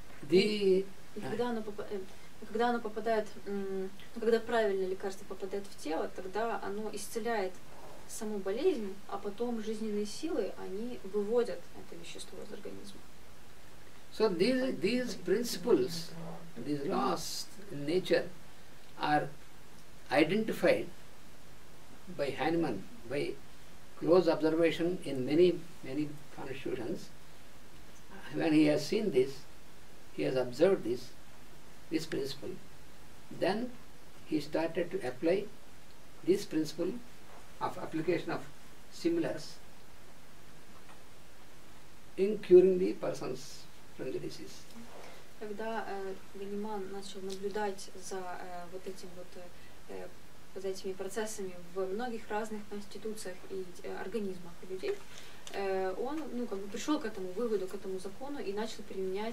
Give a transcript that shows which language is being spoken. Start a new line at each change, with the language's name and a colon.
Russian: И когда оно попадает, когда правильное лекарство попадает в тело, тогда оно исцеляет саму болезнь, а потом жизненные силы, они выводят это вещество из организма.
English: So these principles, these laws in nature are identified by Hahnemann by close observation in many constitutions. When he has seen this, he has observed this principle, then he started to apply this principle of application of similars in curing the persons from the disease.
Russian: Когда Ганиман начал наблюдать за вот этим вот за этими процессами в многих разных конституциях и организмах людей, он, ну, как бы пришел к этому выводу, к этому закону и начал применять